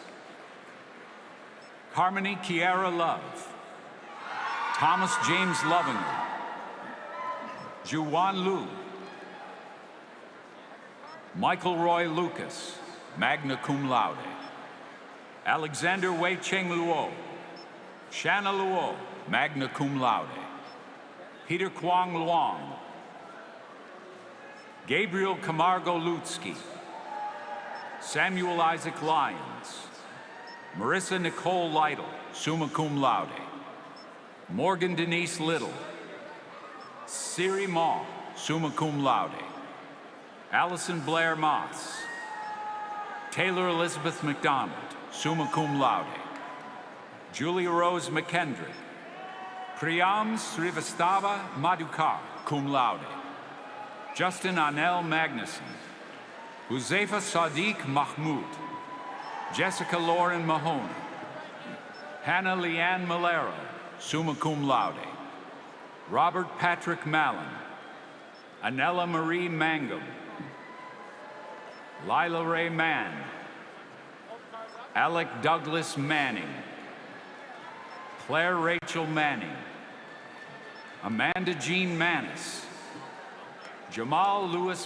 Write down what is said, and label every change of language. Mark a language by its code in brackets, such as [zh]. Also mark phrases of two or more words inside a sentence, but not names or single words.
[en] Harmony Kiara Love, Thomas James Lovinger, Juwan Liu, Michael Roy Lucas, [la] magna cum laude. [en] Alexander Wei Cheng Luo, Shanna Luo, [la] magna cum laude. [en] Peter Kwong Luong, Gabriel Camargo Lutsky, Samuel Isaac Lyons, Marissa Nicole Lytle, [la] summa cum laude. [en] Morgan Denise Little, Siri Ma, [la] summa cum laude. [en] Allison Blair Moss, Taylor Elizabeth McDonald, [la] summa cum laude. [en] Julia Rose McKendrick, Priyam Srivastava Madhukar, [la] cum laude. [en] Justin Anel Magnuson, Huzaifa Sadiq Mahmoud, Jessica Lauren Mahoney, Hannah Leanne Malero, [la] summa cum laude. [en] Robert Patrick Mallon, Anella Marie Mangum, Lila Ray Mann, Alec Douglas Manning, Claire Rachel Manning, Amanda Jean Manis, Jamal Lewis